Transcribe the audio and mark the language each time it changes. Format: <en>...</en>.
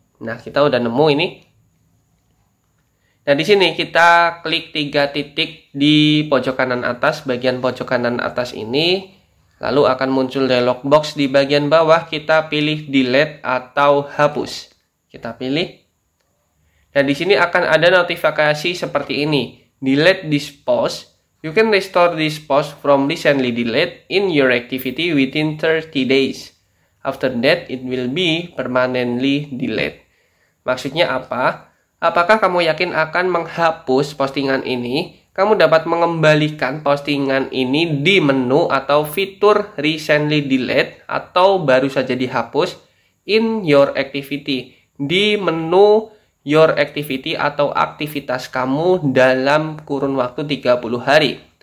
<id>Nah, kita udah nemu ini. Nah, di sini kita klik 3 titik di pojok kanan atas, bagian pojok kanan atas ini. Lalu akan muncul dialog box di bagian bawah, kita pilih delete atau hapus. Kita pilih. Nah, di sini akan ada notifikasi seperti ini.</id> <en>Delete this post. You can restore this post from recently delete in your activity within 30 days. After that, it will be permanently delete.</en> <id>Maksudnya apa? Apakah kamu yakin akan menghapus postingan ini? Kamu dapat mengembalikan postingan ini di menu atau fitur recently delete atau baru saja dihapus in your activity. Di menu your activity atau aktivitas kamu dalam kurun waktu 30 hari.</id>